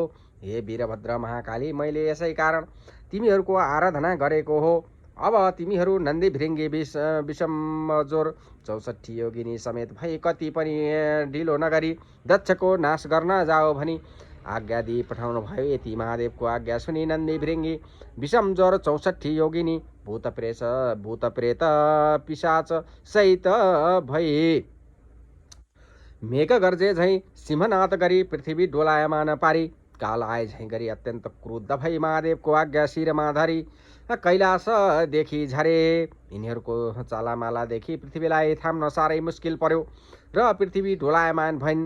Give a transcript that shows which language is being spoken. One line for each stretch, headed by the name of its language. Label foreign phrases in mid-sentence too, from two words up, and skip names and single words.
Nepali: हे वीरभद्र महाकाली, मैले यसै कारण तिमीहरूको आराधना गरेको हो। अब तिमीहरू नन्दी भिरिङ्गी विषमजोर 64 योगिनी समेत भई कति पनि ढिलो नगरी दक्षको नाश गर्न जाओ भनी आज्ञा दिई पठाउनु भयो। यति महादेवको आज्ञा सुनि नन्दी भिरिङ्गी विषमजोर 64 योगिनी भूतप्रेत पिशाच सहित भई मेघ गर्जे झैँ सिंहनाद गरी पृथ्वी डोलायमान पारी काल आए झैँ गरी अत्यन्त क्रुद्ध भई महादेवको आज्ञा शिरमा धरी कैलाशदेखि झरे। यिनीहरूको चालामालादेखि पृथ्वीलाई थाम्न साह्रै मुस्किल पर्यो र पृथ्वी ढोलायमान भइन्।